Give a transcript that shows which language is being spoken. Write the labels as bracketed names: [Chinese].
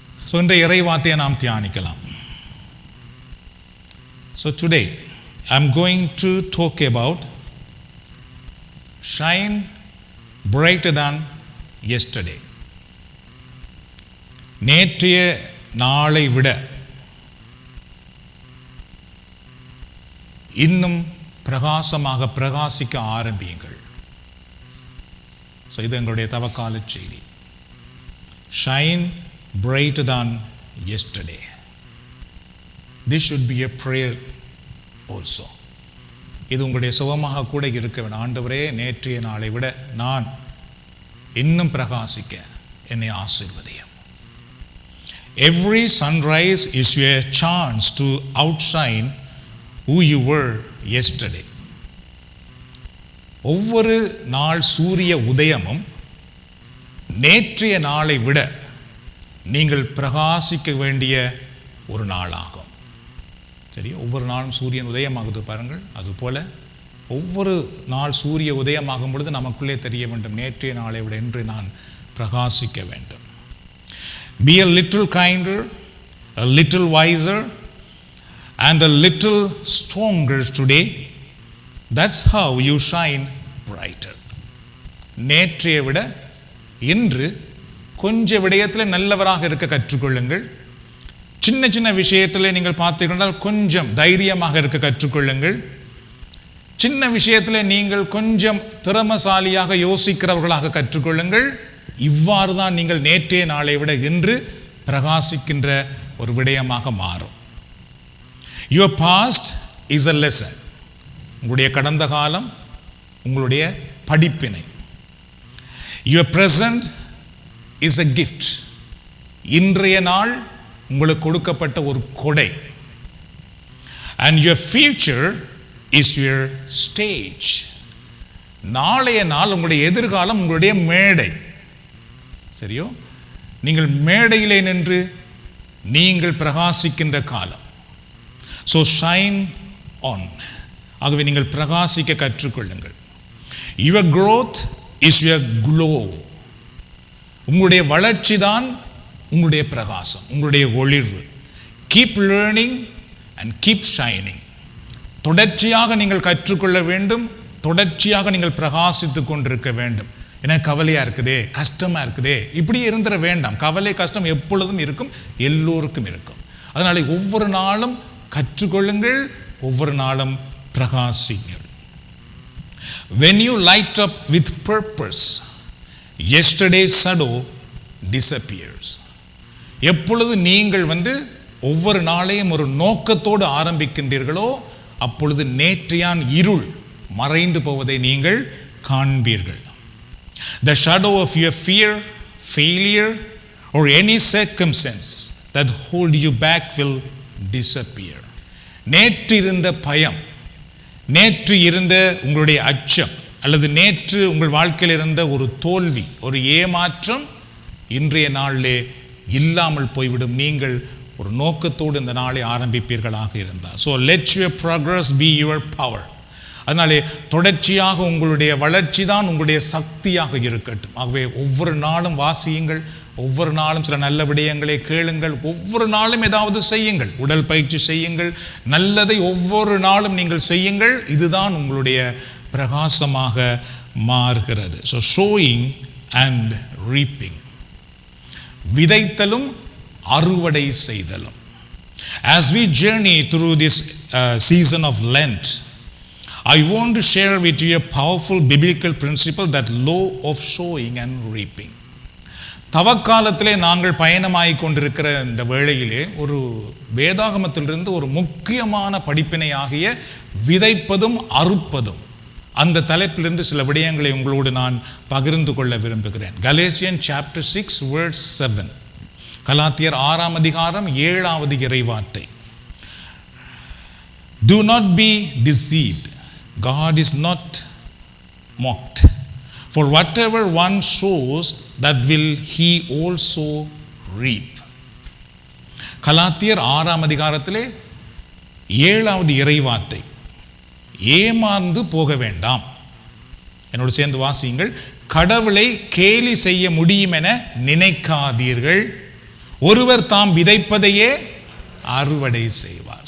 [Tamil] So இன்றைய இறைவார்த்தையை நாம் தியானிக்கலாம். [English] So today I'm going to talk about shine brighter than yesterday. [Tamil] நேற்றைய நாளை விட இன்னும் பிரகாசமாக பிரகாசிக்க ஆரம்பியுங்கள். ஸோ இது எங்களுடைய தவக்கால செய்தி. [English] Shine brighter than yesterday. This should be a prayer also. [Tamil] இது உங்களுடைய சுகமாக கூட இருக்க வேண்டும். ஆண்டவரே, நேற்றைய நாளை விட நான் இன்னும் பிரகாசிக்க என்னை ஆசீர்வதியும். [English] Every sunrise is your chance to outshine who you were yesterday. [Tamil] ஒவ்வொரு நாள் சூரிய உதயமும் நேற்றைய நாளை விட நீங்கள் பிரகாசிக்க வேண்டிய ஒரு நாளாகும். சரி, ஒவ்வொரு நாளும் சூரியன் உதயமாகுது பாருங்கள். அதுபோல ஒவ்வொரு நாள் சூரிய உதயமாகும் பொழுது நமக்குள்ளே தெரிய வேண்டும், நேற்றைய நாளை விட இன்று நான் பிரகாசிக்க வேண்டும். [English] Be a little kinder, a little wiser and a little stronger today. That's how you shine brighter. [Tamil] நேற்றைய விட இன்று கொஞ்சம் விடயத்தில் நல்லவராக இருக்க கற்றுக்கொள்ளுங்கள். சின்ன சின்ன விஷயத்தில் நீங்கள் பார்த்தீர்கள் கொஞ்சம் தைரியமாக இருக்க கற்றுக்கொள்ளுங்கள். சின்ன விஷயத்தில் நீங்கள் கொஞ்சம் திறமசாலியாக யோசிக்கிறவர்களாக கற்றுக்கொள்ளுங்கள். இவ்வாறு தான் நீங்கள் நேற்றைய நாளை விட இன்று பிரகாசிக்கின்ற ஒரு விடயமாக மாறும். [English] Your past is a lesson. [Tamil] உங்களுடைய கடந்த காலம் உங்களுடைய படிப்பினை. [English] Your present is a gift. [Tamil] இன்றைய நாள் உங்களுக்கு கொடுக்கப்பட்ட ஒரு கொடை. [English] And your future is your stage. [Tamil] நாளைய நாள் உங்களுடைய எதிர்காலம் உங்களுடைய மேடை. சரியோ? நீங்கள் மேடையிலே நின்று நீங்கள் பிரகாசிக்கின்ற காலம். [English] So shine on. [Tamil] ஆகவே நீங்கள் பிரகாசிக்க கற்றுக்கொள்ளுங்கள். [English] Your growth is your glow. [Tamil] உங்களுடைய வளர்ச்சி தான் உங்களுடைய பிரகாசம், உங்களுடைய ஒளிர்வு. [English] Keep learning and keep shining. [Tamil] தொடர்ச்சியாக நீங்கள் கற்றுக்கொள்ள வேண்டும், தொடர்ச்சியாக நீங்கள் பிரகாசித்துக் கொண்டிருக்க வேண்டும். எனக்கு கவலையா இருக்குதே, கஷ்டமா இருக்குதே, இப்படி இருந்துட வேண்டாம். கவலை கஷ்டம் எப்பொழுதும் இருக்கும், எல்லோருக்கும் இருக்கும். அதனால ஒவ்வொரு நாளும் கற்றுக்கொள்ளுங்கள், ஒவ்வொரு நாளும் பிரகாசிங்கள். [English] When you light up with purpose, yesterday's shadow disappears. [Tamil] எப்பொழுது நீங்கள் ஒவ்வொரு நாளையும் ஒரு நோக்கத்தோடு ஆரம்பிக்கின்றீர்களோ அப்பொழுது நேற்றையான் இருள் மறைந்து போவதை நீங்கள் காண்பீர்கள். [English] The shadow of your fear, failure or any circumstance that hold you back will disappear. [Tamil] நேற்று இருந்த பயம், நேற்று இருந்த உங்களுடைய அச்சம் அல்லது நேற்று உங்கள் வாழ்க்கையில் இருந்த ஒரு தோல்வி, ஒரு ஏமாற்றம் இன்றைய நாளிலே இல்லாமல் போய்விடும். நீங்கள் ஒரு நோக்கத்தோடு இந்த நாளை ஆரம்பிப்பீர்களாக இருந்தால். [English] So let your progress be your power. [Tamil] அதனாலே தொடர்ச்சியாக உங்களுடைய வளர்ச்சி தான் உங்களுடைய சக்தியாக இருக்கட்டும். ஆகவே ஒவ்வொரு நாளும் வாசியுங்கள், ஒவ்வொரு நாளும் சில நல்ல விடயங்களை கேளுங்கள், ஒவ்வொரு நாளும் ஏதாவது செய்யுங்கள், உடல் பயிற்சி செய்யுங்கள், நல்லதை ஒவ்வொரு நாளும் நீங்கள் செய்யுங்கள். இதுதான் உங்களுடைய பிரகாசமாக மாறுகிறது. [English] so sowing and reaping, [Tamil] விதைத்தலும் அறுவடை செய்தலும். [English] As we journey through this season of Lent, I want to share with you a powerful biblical principle, that law of sowing and reaping. [Tamil] தவக்காலத்திலே நாங்கள் பயணமாகிக் கொண்டிருக்கிற இந்த வேளையிலே ஒரு வேதாகமத்திலிருந்து ஒரு முக்கியமான படிப்பினை ஆகிய விதைப்பதும் அறுப்பதும், அந்த தலைப்பிலிருந்து சில விடயங்களை உங்களோடு நான் பகிர்ந்து கொள்ள விரும்புகிறேன். [English] Galatians chapter 6 verse 7. [Tamil] கலாத்தியர் 6ஆம் அதிகாரம் 7வது இறைவார்த்தை. [English] Do not be deceived. God is not mocked. For whatever one sows, that will he also reap. [Tamil] கலாத்தியர் 6ஆம் அதிகாரத்திலே 7வது இறைவார்த்தை. ஏமாந்து போக வேண்டாம். என்னோடு சேர்ந்து வாசியுங்கள். கடவுளை கேலி செய்ய முடியும் என நினைக்காதீர்கள். ஒருவர் தாம் விதைப்பதையே அறுவடை செய்வார்.